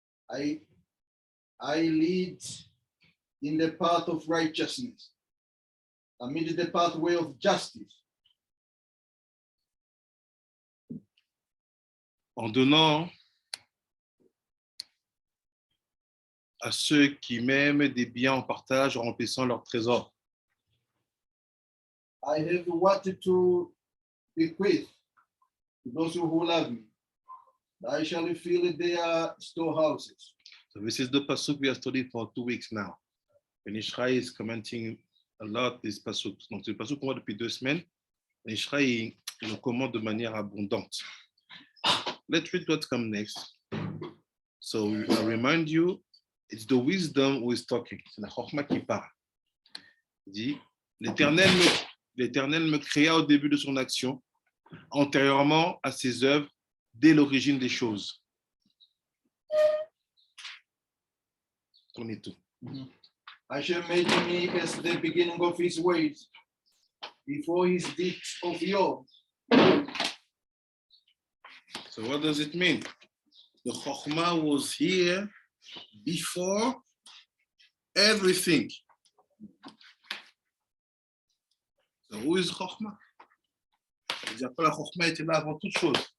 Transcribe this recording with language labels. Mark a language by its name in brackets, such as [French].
[English] I lead in the path of righteousness, amid the pathway of justice. [French] En donnant à ceux qui m'aiment des biens en partage, en remplissant leur trésor. [English] I have wanted to bequeath to those who love me. I shall fill their storehouses. So this is the pasuk we are studying for 2 weeks now. And Ishrai is commenting a lot this pasuk. [French] Donc c'est le pasuk qu'on voit depuis 2 semaines. Et Ishrai le commente de manière abondante. [English] Let's read what comes next. So I remind you, it's the wisdom who is talking. [French] C'est la chokma qui parle. Il dit, l'Éternel me créa au début de son action, antérieurement à ses œuvres, dès l'origine des choses. On est tout. [English] I shall make me as the beginning of his ways, before his deeds of yore. So what does it mean? The Chokhmah was here before everything. So who is Chokhmah? [French] C'est-à-dire que la Chokhmah était là avant toute chose.